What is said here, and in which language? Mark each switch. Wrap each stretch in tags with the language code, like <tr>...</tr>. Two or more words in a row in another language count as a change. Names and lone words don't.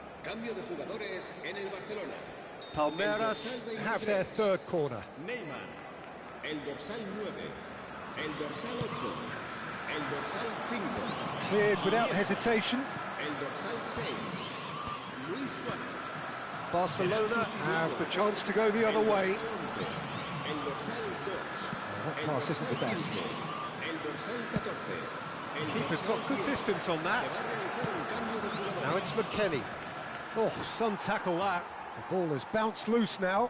<es>Cambio de jugadores en el Barcelona.</es> <en>Palmeiras have their third corner.</en> <es>Neymar. El dorsal 9. El dorsal 8. El dorsal 5.</es> <en>Cleared without hesitation.</en> <es>El dorsal 6. Luis Suárez.</es> <en>Barcelona have the chance to go the other way.</en> <es>El dorsal 2.</es> <en>That pass isn't the best.</en> <es>El dorsal 14.</es> <en>Keeper's got good distance on that. Now it's McKennie. Oh, some tackle that. The ball has bounced loose now.</en>